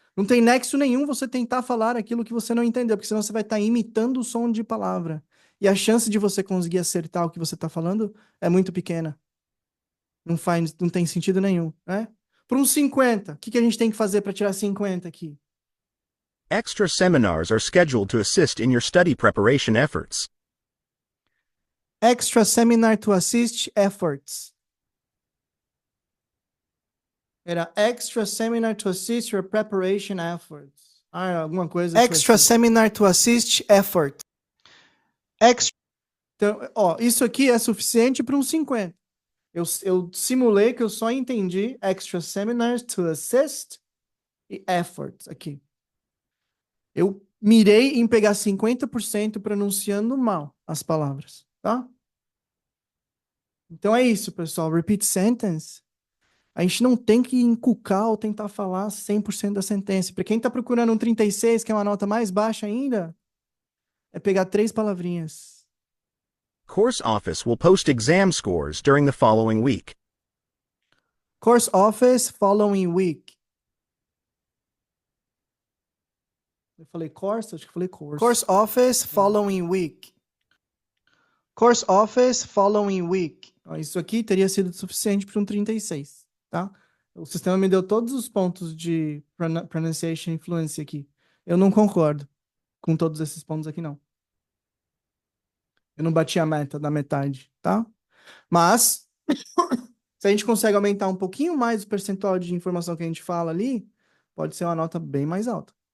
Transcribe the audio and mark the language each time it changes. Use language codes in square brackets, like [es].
[pt] Não tem nexo nenhum você tentar falar aquilo que você não entendeu, porque senão você vai estar imitando o som de palavra. E a chance de você conseguir acertar o que você está falando é muito pequena. Não tem sentido nenhum, né? Para um 50, o que a gente tem que fazer para tirar 50 aqui? [en] Extra seminars are scheduled to assist in your study preparation efforts. Extra seminar to assist efforts. [pt] Era [en] extra seminar to assist your preparation efforts. [pt] Alguma coisa. [en] Extra seminar to assist effort. Extra. [pt] Então, ó, isso aqui é suficiente para um 50. Eu simulei que eu só entendi [en] extra seminars to assist [pt] e efforts aqui. Eu mirei em pegar 50% pronunciando mal as palavras, tá? Então é isso, pessoal. Repeat sentence. A gente não tem que encucar ou tentar falar 100% da sentença. Para quem está procurando um 36, que é uma nota mais baixa ainda, é pegar 3 palavrinhas. [en] Course Office will post exam scores during the following week. Course Office following week. Eu falei course? Acho que falei course. Course Office following week. Course Office following week. [pt] Isso aqui teria sido suficiente para um 36, tá? O sistema me deu todos os pontos de pronunciation e fluency aqui. Eu não concordo com todos esses pontos aqui, não. Eu não bati a meta da metade, tá? Mas, se a gente consegue aumentar um pouquinho mais o percentual de informação que a gente fala ali, pode ser uma nota bem mais alta.